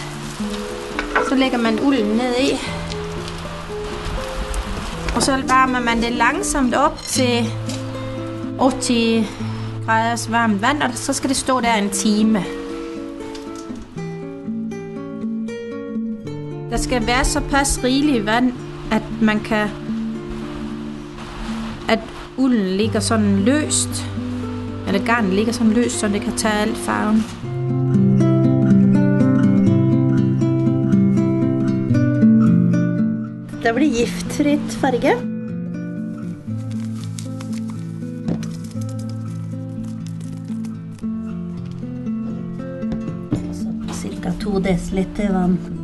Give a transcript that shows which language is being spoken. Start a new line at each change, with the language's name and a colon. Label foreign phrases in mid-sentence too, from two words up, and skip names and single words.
Danish: Så lægger man ulden ned i. Og så varmer man det langsomt op til 80 graders varmt vand, og så skal det stå der en time. Der skal være så pas rigeligt vand, at man kan, at ulden ligger sådan løst, eller garnet ligger sådan løst, så det kan tage alt farven.
Norwegian: Det blir giftfritt farge. Cirka 2 deciliter vann.